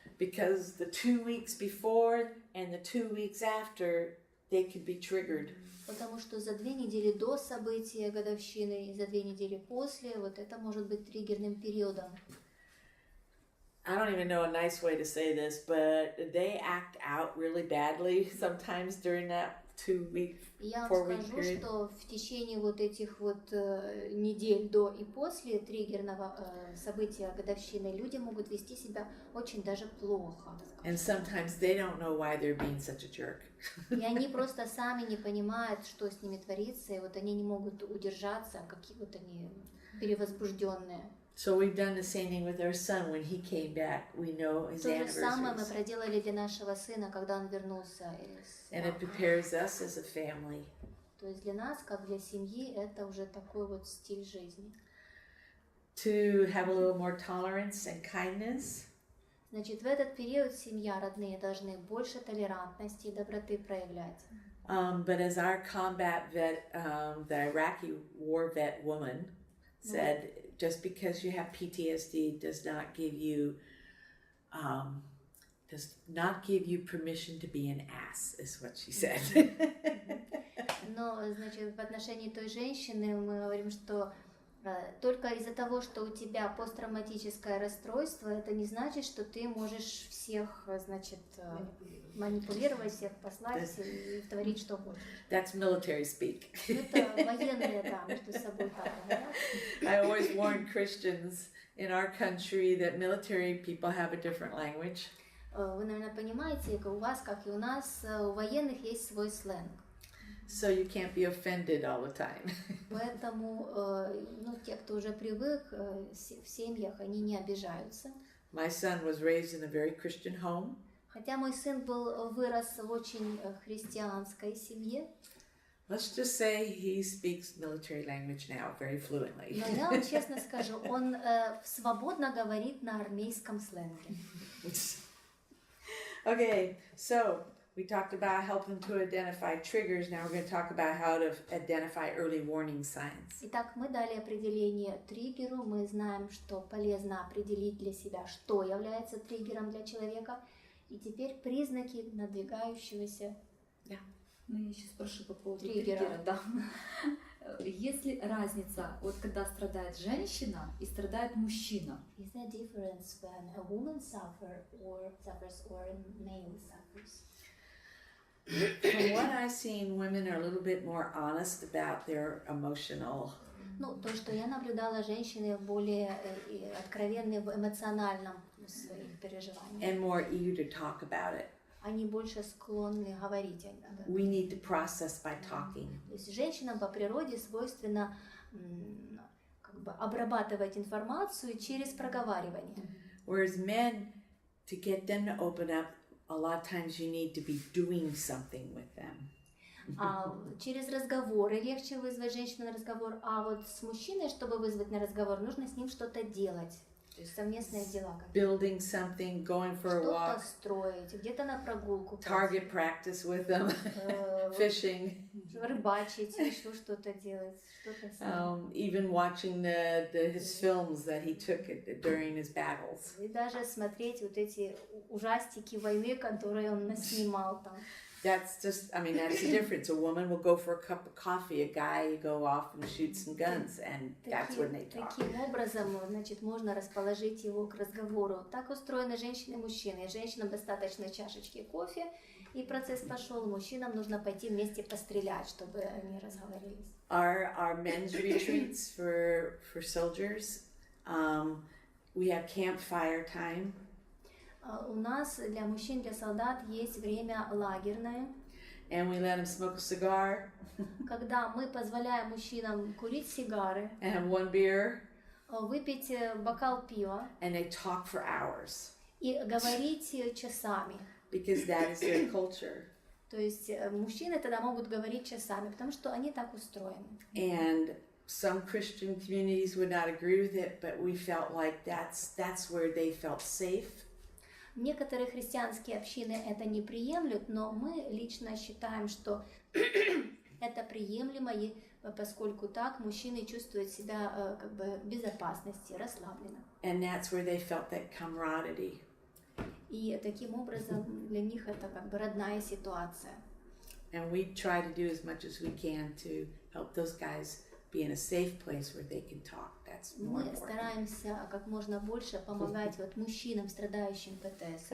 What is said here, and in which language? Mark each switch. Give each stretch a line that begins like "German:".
English: Because the 2 weeks before and the 2 weeks after, they could be triggered.
Russian: Потому что за 2 недели до события годовщины и за 2 недели после, вот это может быть триггерным периодом.
English: I don't even know a nice way to say this, but they act out really badly sometimes during that 2-week, 4-week
Russian: Я вам скажу,
English: period.
Russian: что в течение вот этих вот недель до и после триггерного события годовщины люди могут вести себя очень даже плохо.
English: And sometimes they don't know why they're being such a jerk.
Russian: И они просто сами не понимают, что с ними творится, и вот они не могут удержаться, какие вот они перевозбужденные.
English: So we've done the same thing with our son when he came back. We know his
Russian: То же самое мы
English: anniversaries.
Russian: проделали для нашего сына, когда он вернулся из
English: And it prepares us as a family.
Russian: То есть для нас, как для семьи, это уже такой вот стиль жизни.
English: To have a little more tolerance and kindness.
Russian: Значит, в этот период семья, родные должны больше толерантности и доброты проявлять.
English: But as our combat vet, the Iraqi war vet woman said, just because you have PTSD does not give you permission to be an ass, is what she said.
Russian: Но, значит, в отношении той женщины мы говорим, что только из-за того, что у тебя посттравматическое расстройство, это не значит, что ты можешь всех, значит, манипулировать, всех послать и творить, что хочешь.
English: That's military speak.
Russian: Это военные, да, между собой так говорят.
English: I always warn Christians in our country that military people have a different language.
Russian: Вы, наверное, понимаете, у вас, как и у нас, у военных есть свой сленг.
English: So you can't be offended all the time.
Russian: Поэтому, те, кто уже привык в семьях, они не обижаются.
English: My son was raised in a very Christian home.
Russian: Хотя мой сын вырос в очень христианской семье,
English: Let's just say he speaks military language now very fluently.
Russian: но я вам честно скажу, он свободно говорит на армейском сленге.
English: Okay, so we talked about helping to identify triggers. Now we're going to talk about how to identify early warning signs.
Russian: Итак, мы дали определение триггеру, мы знаем, что полезно определить для себя, что является триггером для человека, и теперь признаки надвигающегося. Ну, я еще спрошу по поводу Триггера. триггера, да. Есть ли разница, вот когда страдает женщина и страдает мужчина?
English: Is there a difference when a woman suffers or a male suffers? From what I've seen, women are a little bit more honest about their emotional.
Russian: Ну, то, что я наблюдала, женщины более откровенны в эмоциональном своих переживаниях.
English: And more eager to talk about it.
Russian: Они больше склонны говорить об этом.
English: We need to process by talking.
Russian: То есть женщинам по природе свойственно как бы обрабатывать информацию через проговаривание.
English: Whereas men, to get them to open up, a lot of times you need to be doing something with them.
Russian: А через разговоры легче вызвать женщину на разговор, а вот с мужчиной, чтобы вызвать на разговор, нужно с ним что-то делать. То есть совместные дела.
English: Building something, going for a
Russian: Что-то
English: walk,
Russian: строить, где-то на прогулку.
English: target practice with them, fishing,
Russian: Рыбачить, еще что-то делать. Что-то с ним.
English: even watching his films that he took during his battles.
Russian: И даже смотреть вот эти ужастики войны, которые он наснимал там.
English: That's just, I mean, that's the difference. A woman will go for a cup of coffee, a guy go off and shoot some guns, and that's when they talk.
Russian: Таким образом, значит, можно расположить его к разговору. Так устроены женщины и мужчины. Женщинам достаточно чашечки кофе, и процесс пошел. Мужчинам нужно пойти вместе пострелять, чтобы они разговорились.
English: Our men's retreats for soldiers, we have campfire time.
Russian: У нас для мужчин, для солдат есть время лагерное,
English: And we let them smoke a cigar
Russian: когда мы позволяем мужчинам курить сигары,
English: and have one beer,
Russian: выпить бокал пива
English: and they talk for hours
Russian: и говорить часами.
English: because that is their culture.
Russian: То есть мужчины тогда могут говорить часами, потому что они так устроены.
English: And some Christian communities would not agree with it, but we felt like that's where they felt safe.
Russian: Некоторые христианские общины это не приемлют, но мы лично считаем, что это приемлемо, и поскольку так мужчины чувствуют себя как бы в безопасности, расслабленно.
English: And that's where they felt that camaraderie.
Russian: И таким образом для них это как бы родная ситуация.
English: And we try to do as much as we can to help those guys be in a safe place where they can talk. That's more important.
Russian: стараемся как можно больше помогать вот мужчинам, страдающим ПТСР.